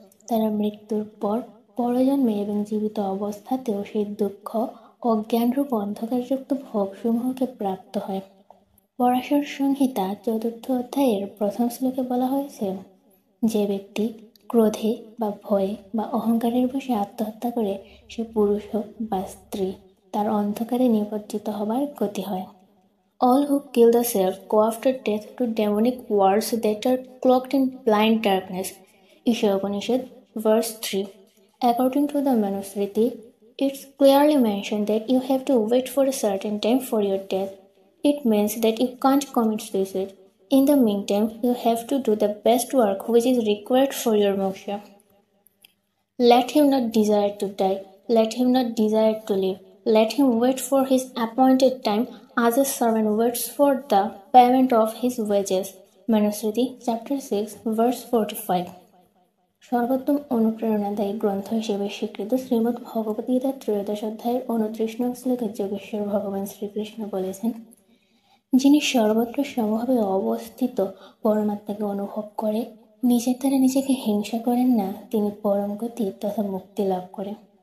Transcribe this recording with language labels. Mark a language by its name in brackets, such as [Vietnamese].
[Bangla] তারা মৃত্যুর পর পরজন্মে এবং জীবিত অবস্থাতেও সেই দুঃখ অজ্ঞানরূপ অন্ধকারযুক্ত ভোগসমূহকে প্রাপ্ত হয়। পরাশর সংহিতা 4th অধ্যায়ের 1ম শ্লোকে বলা হয়েছে, যে ব্যক্তি ক্রোধে বা ভয়ে বা অহংকারের বশে আত্মহত্যা করে, সে পুরুষ হোক বা স্ত্রী, তার অন্ধকারে নিমজ্জিত হবার গতি হয়। [English] All who kill the self go after death to demonic worlds that are cloaked in blind darkness. Isha Upanishad, verse 3. According to the Manusmriti, it's clearly mentioned that you have to wait for a certain time for your death. It means that you can't commit suicide. In the meantime, you have to do the best work which is required for your moksha. Let him not desire to die. Let him not desire to live. Let him wait for his appointed time as a servant waits for the payment of his wages. Manusmriti, chapter 6, verse 45. [Bangla] সর্বোত্তম অনুপ্রেরণাদায়ী গ্রন্থ হিসেবে স্বীকৃত শ্রীমদ্ ভগবদ্ গীতার 13th অধ্যায়ের 29 নং শ্লোকে যোগেশ্বর ভগবান শ্রীকৃষ্ণ বলেছেন, যিনি সর্বত্র সমভাবে অবস্থিত পরমাত্মাকে অনুভব করে, নিজের দ্বারা নিজেকে হিংসা করেন না, তিনি পরম গতি তথা মুক্তি লাভ করেন।